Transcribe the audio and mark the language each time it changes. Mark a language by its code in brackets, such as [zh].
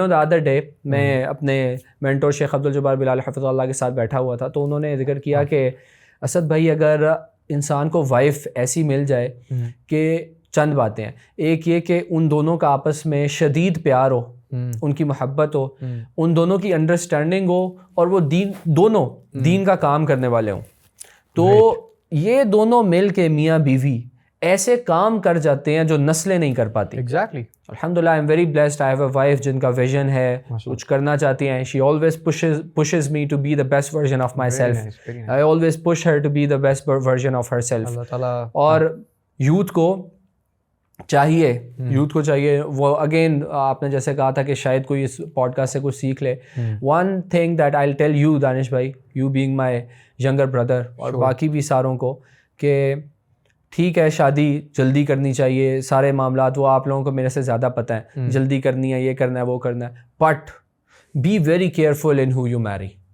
[ur] The other day میں اپنے mentor شیخ عبدالجبار بلال حفظہ اللہ کے ساتھ بیٹھا ہوا تھا, تو انہوں نے ذکر کیا کہ اسد بھائی اگر انسان کو وائف ایسی مل جائے کہ چند باتیں ہیں, ایک یہ کہ ان دونوں کا آپس میں شدید پیار ہو, ان کی محبت ہو, ان دونوں کی انڈرسٹینڈنگ ہو, اور وہ دونوں دین کا کام کرنے والے ہوں, تو یہ دونوں مل کے میاں بیوی ایسے کام کر جاتے ہیں جو نسلیں نہیں کر پاتی. [en] Exactly. الحمدللہ I am very blessed, I have a wife [ur] جن کا ویژن ہے, کچھ کرنا چاہتی ہیں. [en] She always pushes me to be the best version of myself. I always push her to be the best version of herself. [ur] اور youth کو چاہیے وہ, اگین آپ نے جیسے کہا تھا کہ شاید کوئی اس پوڈ کاسٹ سے کچھ سیکھ لے. [en] one thing that I will tell you [ur] دانش بھائی, you being my younger brother, اور باقی بھی ساروں کو, کہ ٹھیک ہے شادی جلدی کرنی چاہیے, سارے معاملات وہ آپ لوگوں کو میرے سے زیادہ پتہ ہیں, جلدی کرنی ہے, یہ کرنا ہے, وہ کرنا ہے, [en] But be very careful in who you marry.